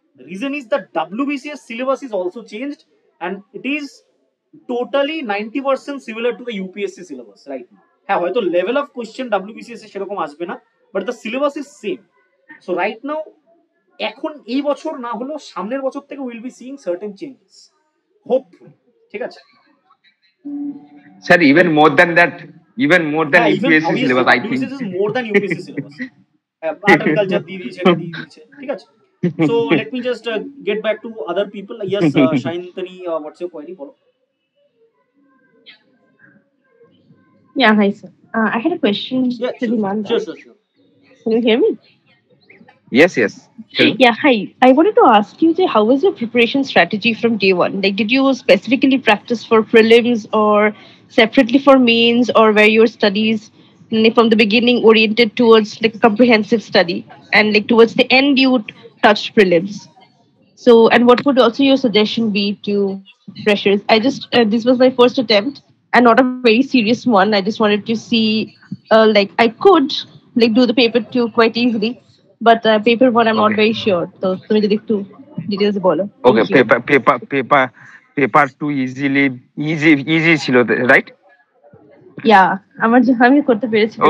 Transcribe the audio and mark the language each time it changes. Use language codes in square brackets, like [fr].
[en] Reason is the WBCS syllabus is also changed and it is totally 90% similar to the UPSC syllabus right now. [bn] হ্যাঁ, হয়তো [en] level of question WBCS [bn] এ সেরকম আসবে না, [en] But the syllabus is same. So right now [bn] এখন এই বছর না হলেও সামনের বছর থেকে [en] Will be seeing certain changes, hopefully. [bn] ঠিক আছে [en] Sir, even more than that, even more than [bn] হ্যাঁ, even [en] UPSC syllabus, I think. WBCS is more than UPSC syllabus. [bn] Art and culture দিয়ে দিয়েছে, এটা দিয়ে দিয়েছে। ঠিক আছে, [en] so let me just get back to other people. Yes, Shayantani, what's your query? [bn] Bolo. [en] Yeah, hi sir. I had a question Yeah, to Dhiman. sure. Can you hear me? Yes, yes. Tell me. Yeah, hi. I wanted to ask you, how was your preparation strategy from day one? Like, did you specifically practice for prelims or separately for mains, or were your studies from the beginning oriented towards like a comprehensive study, and like towards the end you touched prelims? So, and what would also your suggestion be to freshers? This was my first attempt and not a very serious one. I just wanted to see, like I could like do the paper two quite easily, but paper one I'm not Okay. very sure. [bn] So, তুমি যদি একটু details বলো. [en] Okay. Thank you. Paper two easy ছিল, right? [bn] Yeah, আমি করতে পেরেছি paper